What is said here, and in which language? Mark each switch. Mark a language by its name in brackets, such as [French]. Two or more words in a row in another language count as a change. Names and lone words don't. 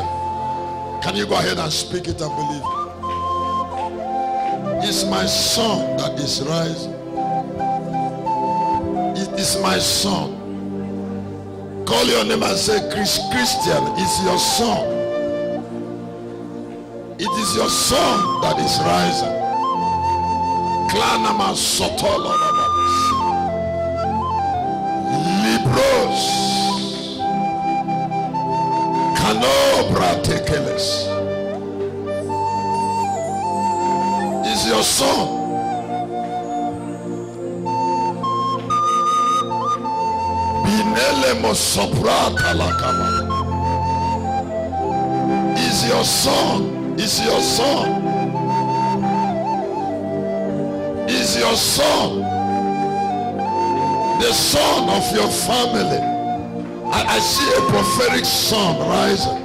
[English] Can you go ahead and speak it and believe it? It's my son that is rising. It is my son. Call your name and say, Christian, it's your son. It is your son that is rising. Klanama sotolo Libros Canobra tekeles. Is your son. Binele mosoprata lakama. Is your son. Is your son. Is your son. The son of your family. I see a prophetic son rising.